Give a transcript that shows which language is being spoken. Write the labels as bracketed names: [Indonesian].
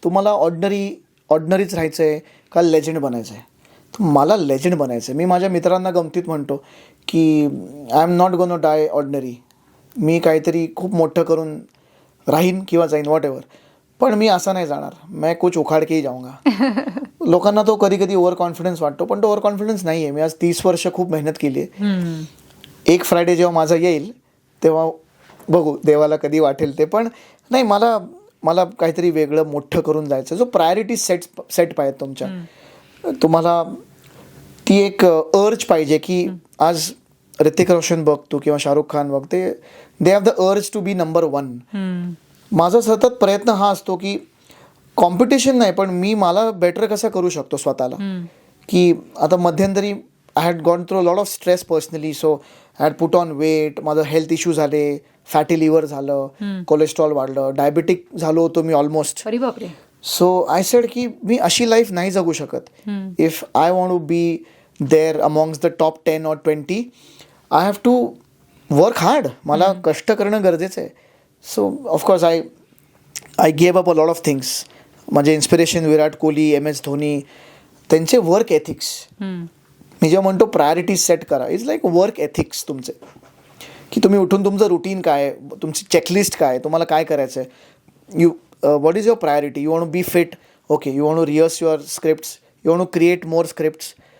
[Marathi] तुम्हाला ऑर्डिनरीच राहायचं आहे का लेजंड बनायचं आहे? मला लेजंड बनायचं आहे. मी माझ्या मित्रांना गमतीत म्हणतो की [English] I am not gonna die ordinary. [Marathi] मी काहीतरी खूप मोठं करून राहीन किंवा जाईन, वॉट एव्हर, पण मी असं नाही जाणार. [Hindi] मैं कुछ उखाड के ही जाऊंगा. [Marathi] लोकांना तो कधी कधी ओव्हर कॉन्फिडन्स वाटतो, पण तो ओव्हर कॉन्फिडन्स नाही आहे. मी आज 30 वर्ष खूप मेहनत केली आहे. एक फ्रायडे जेव्हा माझा येईल तेव्हा बघू देवाला कधी वाटेल ते, पण नाही, मला काहीतरी वेगळं मोठं करून जायचं. जो प्रायोरिटीज सेट पाहिजेत तुमच्या. तुम्हाला ती एक अर्ज पाहिजे की आज ऋतिक रोशन बघतो किंवा शाहरुख खान बघते, [English] They have the urge to be number 1. [Marathi] माझा सतत प्रयत्न हा असतो की कॉम्पिटिशन नाही, पण मला बेटर कसं करू शकतो स्वतःला. की आता मध्यंतरी [English] I had gone through lot of stress personally. So I had put on weight. [Marathi] माझं हेल्थ इश्यू झाले, फॅटी लिव्हर झालं, कोलेस्ट्रॉल वाढलं, डायबेटिक झालो होतो मी ऑलमोस्ट. [English] so I said [Marathi] की मी अशी लाईफ नाही जगू शकत. [English] If I want to be there amongst the top 10 or 20, I have to work hard. [Marathi] मला कष्ट करणं गरजेचं आहे. [English] So of course I gave up a lot of things. [Marathi] माझे इन्स्पिरेशन विराट कोहली, MS धोनी, त्यांचे वर्क एथिक्स. मी जेव्हा म्हणतो प्रायोरिटीज सेट करा, [English] it's like work ethics [Marathi] तुमचे, की तुम्ही उठून तुमचं रुटीन काय, तुमची चेकलिस्ट काय, तुम्हाला काय करायचं आहे. [English] What is your priority. You want to be fit, okay, you want to rehearse your scripts, you want to create more scripts.